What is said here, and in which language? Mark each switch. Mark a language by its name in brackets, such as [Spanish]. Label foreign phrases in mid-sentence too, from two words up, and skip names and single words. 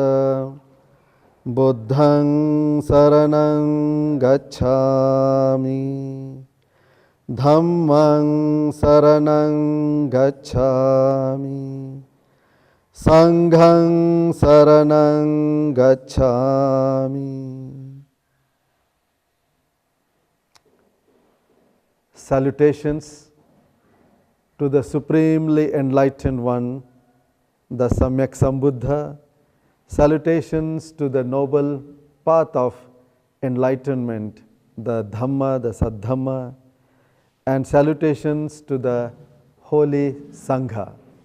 [Pali] बुद्धं शरणं गच्छामि, धम्मं शरणं गच्छामि, संघं शरणं गच्छामि। [English] Salutations to the Supremely Enlightened One, the Samyak Sambuddha. Salutations to the noble path of enlightenment, the Dhamma, the Saddhamma, and salutations to the Holy Sangha.